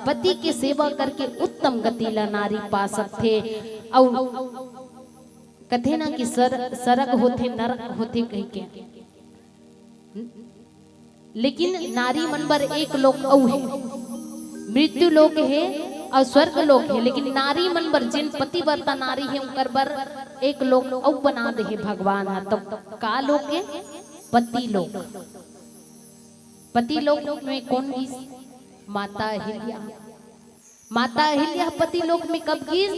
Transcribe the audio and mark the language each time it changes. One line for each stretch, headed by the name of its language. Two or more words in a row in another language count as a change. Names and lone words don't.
Chhattisgarhi: पति की सेवा करके उत्तम गति ला नारी पा सकते। और कथे ना कि सरग होते नरक होते कह के, लेकिन नारी मन बर एक लोक औ है, मृत्यु लोक है और स्वर्ग लोक है। लेकिन नारी मन बर जिन पतिव्रता नारी है उनकर बर एक लोक औ बना दे है भगवान। तो का लोक है? पति लोक। पति लोक में कौन गीस? माता अहिल्या। माता अहिल्या पति लोक में कब गीस?